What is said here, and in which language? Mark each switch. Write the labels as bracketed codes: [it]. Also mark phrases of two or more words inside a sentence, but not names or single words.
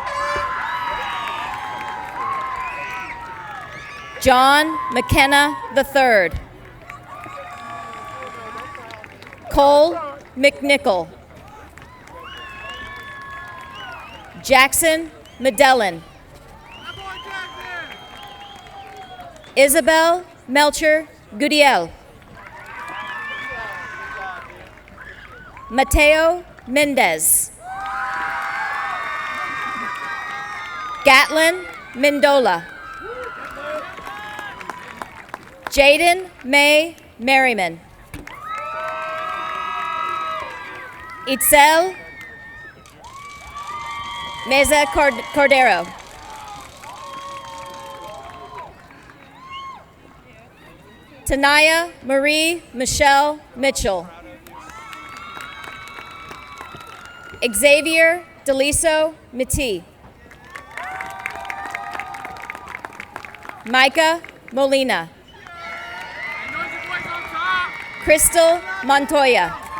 [en] John McKenna III. Cole McNichol. Jackson Medellin. Isabel Melcher Gudiel. Mateo Mendez. Gatlin Mendola. Jaden May Merriman. Itzel Meza Cordero. Tanaya Marie Michelle Mitchell. Xavier Deliso Miti. Micah Molina. Crystal Montoya.